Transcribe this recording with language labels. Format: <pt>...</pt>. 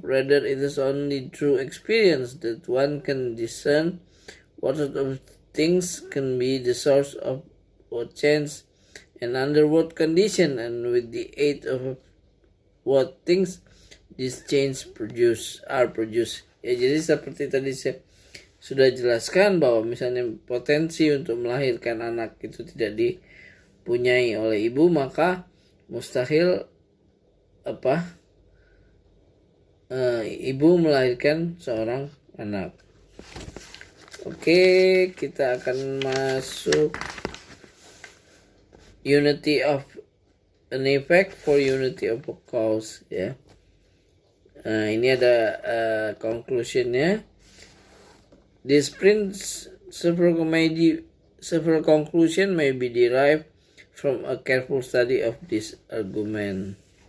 <en>Rather, it is only through experience that one can discern what sort of things can be the source of what change and under what condition, and with the aid of what things these change are produced.</en> <id>Ya, jadi seperti tadi saya sudah jelaskan bahwa misalnya potensi untuk melahirkan anak itu tidak dipunyai oleh ibu, maka mustahil ibu melahirkan seorang anak.</id> <en>Oke,</en> <id>kita akan masuk</id> <en>unity of an effect for unity of a cause, ya.</en> <id>Nah, ini ada conclusionnya.</id> <en>This several conclusion may be derived from a careful study of this argument.</en>